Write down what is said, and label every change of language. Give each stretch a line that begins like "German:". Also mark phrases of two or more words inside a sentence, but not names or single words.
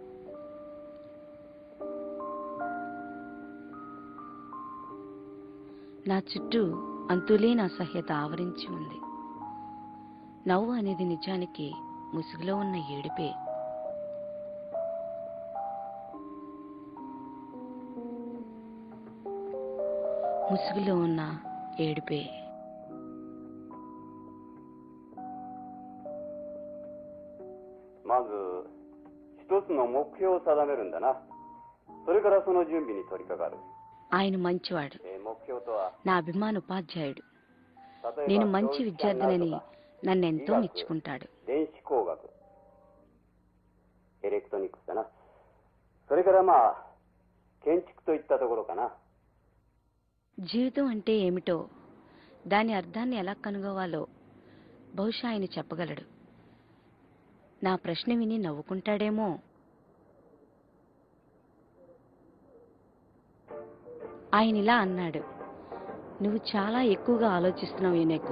Telugu: నా చుట్టూ అంతులేని అసహ్యత ఆవరించి ఉంది. నవ్వు అనేది నిజానికి ముసుగులో ఉన్న ఏడుపే. ముసుగులో ఉన్న ఏడుపే.
Japanese: まず一つの目標を定めるんだな。それからその準備に取り掛かる。
Telugu: ఆయన మంచివాడు,
Japanese: 目標とは
Telugu: నా అభిమాన ఉపాధ్యాయుడు.
Japanese: 例
Telugu: నేను
Japanese: えば
Telugu: మంచి
Japanese: 教育者に
Telugu: విద్యార్థినని
Japanese: なるとか
Telugu: నన్నెంతో మెచ్చుకుంటాడు.
Japanese: 電子工学、エレクトニクスだな。それからまあ建築といったところかな。
Telugu: జీవితం అంటే ఏమిటో, దాని అర్థాన్ని ఎలా కనుగోవాలో బహుశా ఆయన చెప్పగలడు. నా ప్రశ్న విని నవ్వుకుంటాడేమో. ఆయన ఇలా అన్నాడు, నువ్వు చాలా ఎక్కువగా ఆలోచిస్తున్నావు యునేకో.